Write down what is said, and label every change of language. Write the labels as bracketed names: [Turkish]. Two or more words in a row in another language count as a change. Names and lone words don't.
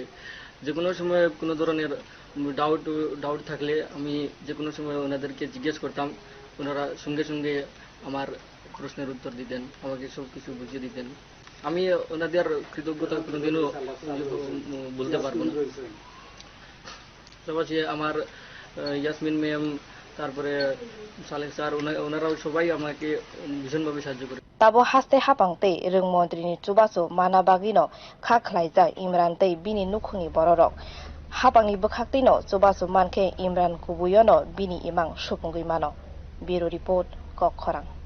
[Bangla] যে কোনো সময় কোনো ধরনের ডাউট থাকলে আমি যে কোনো সময় ওনাদেরকে জিজ্ঞেস করতাম, ওনারা সঙ্গে সঙ্গে আমার প্রশ্নের উত্তর দিতেন, আমাকে সব কিছু বুঝিয়ে দিতেন। আমি ওনাদের কৃতজ্ঞতা কোনোদিনও বলতে পারবো না। পাশাপাশি আমার ইয়াসমিন ম্যাম, তারপরে সালেক স্যার, ওনারাও সবাই আমাকে ভীষণভাবে সাহায্য করে। [Kok Borok] Tabo haste hapang tei rung montri ni chubaso mana bagino kha khlaijak Imran tei bini nukhungni bororok hapangni bwkhak no chubaso mankhe Imran kubuyono bini imang supungui mano. [English] Bureau report [Kok Borok] Kok Khorang.